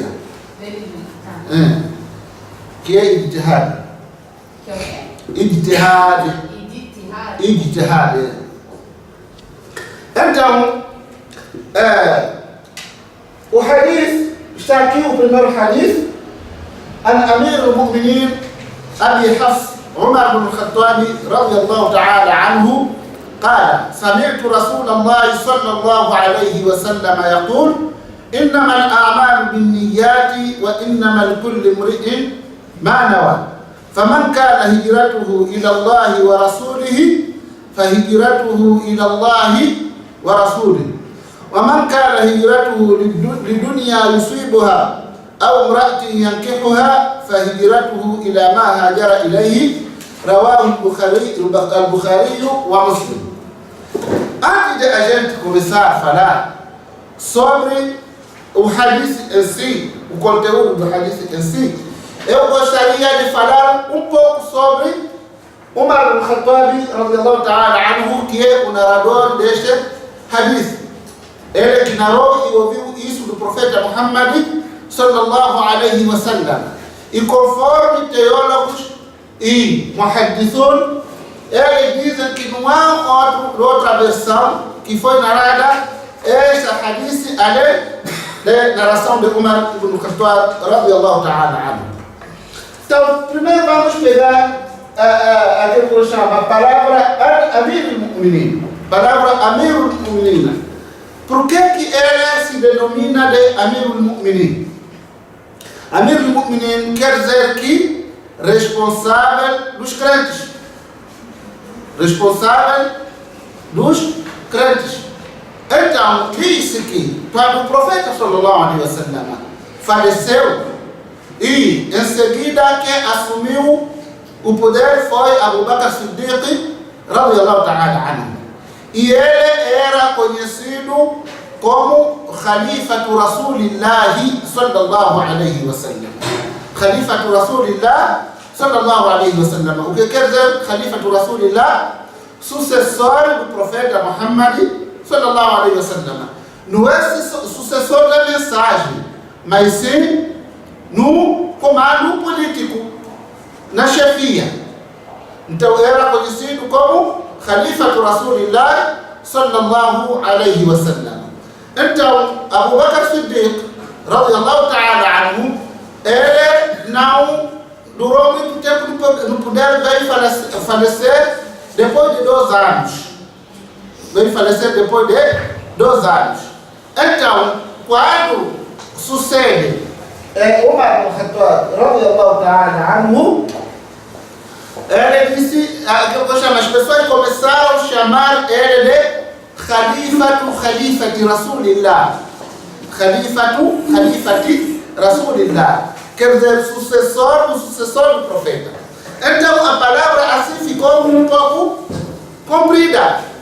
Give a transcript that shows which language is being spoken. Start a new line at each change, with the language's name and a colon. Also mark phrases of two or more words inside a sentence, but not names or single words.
Portuguese: Tá. Que é ijtihad. Que é o quê? Ijtihad. Ijtihad. Então, o hadith, está aqui o primeiro hadith,
Arabic: عن أمير المؤمنين أبي حفص عمر بن الخطاب رضي الله تعالى عنه قال سمعت رسول الله صلى الله عليه وسلم يقول إنما الأعمال بالنيات وإنما لكل امرئ ما نوى فمن كان هجرته إلى الله ورسوله فهجرته إلى الله ورسوله ومن كان هجرته لدنيا يصيبها أو امرأة ينكحها فهجرته إلى ما هاجر إليه رواه البخاري ومسلم.
Portuguese: Antes de a gente começar a falar sobre o hadith em si, o conteúdo do hadith em si, eu gostaria de falar um pouco sobre Umar ibn Khattab
Arabic: رضي الله تعالى عنه,
Portuguese: que é o narrador deste hadith. Ele que narrou e ouviu isso do profeta Muhammad
Arabic: صلى الله عليه وسلم.
Portuguese: E conforme teólogos e muhaddithun, eles dizem que não há outra versão que foi narrada esta hadith além da narração de Umar ibn Khattab
Arabic: رضي الله تعالى عنه.
Portuguese: Então, primeiro vamos pegar aquilo que eu chamo a palavra
Arabic: أمير المؤمنين.
Portuguese: Palavra
Arabic: أمير المؤمنين.
Portuguese: Por que ele se denomina de
Arabic: أمير المؤمنين? أمير المؤمنين
Portuguese: quer dizer que responsável dos crentes. Responsável dos crentes. Então, disse que quando o profeta
Arabic: صلى الله عليه وسلم
Portuguese: faleceu e em seguida quem assumiu o poder foi Abu Bakr Siddiq
Arabic: رضي الله تعالى عنه.
Portuguese: E ele era conhecido como
Arabic: خليفة رسول الله صلى الله عليه وسلم. خليفة رسول الله صلى الله عليه وسلم.
Portuguese: O que quer dizer
Arabic: خليفة رسول الله?
Portuguese: Sucessor do profeta Muhammad
Arabic: صلى الله عليه وسلم.
Portuguese: Não é sucessor da mensagem, mas sim no comando político, na chefia. Então era conhecido como
Arabic: خليفة رسول الله صلى الله عليه وسلم.
Portuguese: Então Abu Bakr Siddiq
Arabic: رضي الله تعالى عنه,
Portuguese: ele não durou muito tempo no poder, veio falecer depois de 2 anos. Veio falecer depois de 2 anos. Então, quando sucede Umar ibn Khattab
Arabic: رضي الله تعالى عنه,
Portuguese: ele disse, as pessoas começaram a chamar ele de
Arabic: خليفة رسول الله. خليفة رسول الله.
Portuguese: Quer dizer, sucessor do profeta. Então a palavra assim ficou um pouco comprida.